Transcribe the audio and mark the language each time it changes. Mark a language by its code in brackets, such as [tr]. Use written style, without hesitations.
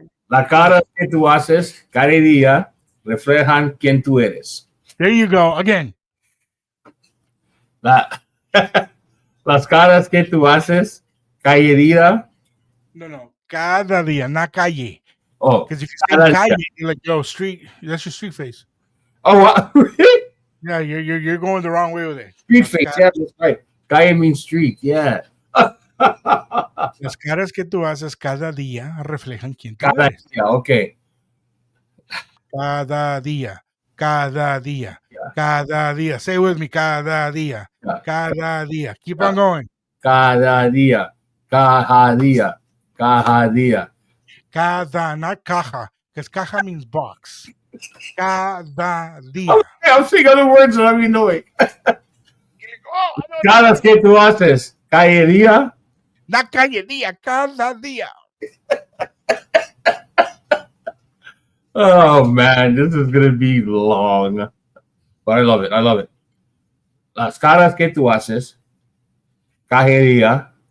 [es] La cara que tú haces cada día reflejan quién tú eres. [en] There you go. Again. [es] Las caras que tú haces cada día. No. Cada día, [en] not [es] calle. Oh, [en] Because if you say calle, you're like, yo, street. That's your street face. oh, really? Yeah, you're going the wrong way with it. Street face. Yeah, that's right. Calle means street. Yeah. [es] Las caras que tú haces cada día reflejan quién tú Cada eres. día, [en] okay. [es] Cada día. Cada día. Cada día. [en] Say it with me. [es] Cada día. Cada día. [en] Keep on going. [es] Cada día. Cada día. Cada día. Cada, [en] not [es] caja. [en] Because [es] caja [en] means box. [es] Cada día. [en] Okay, I'm saying other words that I'm knowing. [es] Caras que tú haces cada día. [en] Not [es] calle día. Cada día. [en] Oh man, this is gonna be long, but I love it. I love it. [es] Las caras que tú haces cada día.